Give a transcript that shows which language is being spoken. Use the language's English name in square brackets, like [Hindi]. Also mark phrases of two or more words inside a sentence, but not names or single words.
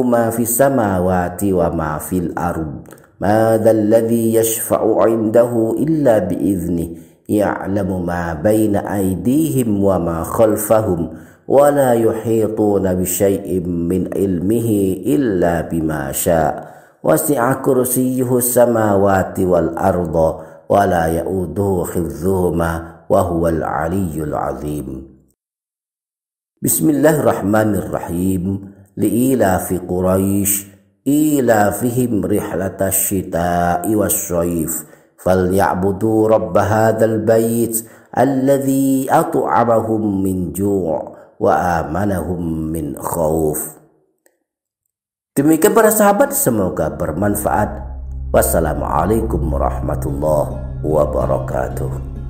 [Arabic] ما في السماوات وما في الأرض من ذا الذي يشفع عنده إلا بإذنه يعلم ما بين أيديهم وما خلفهم ولا يحيطون بشيء من علمه إلا بما شاء وسع كرسيه السماوات والأرض ولا يؤوده حفظهما وهو العلي العظيم. بسم الله الرحمن الرحيم. لإيلاف قريش إيلافهم رحلة الشتاء والصيف فليعبدوا رب هذا البيت الذي أطعمهم من جوع وآمنهم من خوف. [Indonesian] Demikian para sahabat, semoga bermanfaat. [Arabic] والسلام عليكم ورحمة الله وبركاته.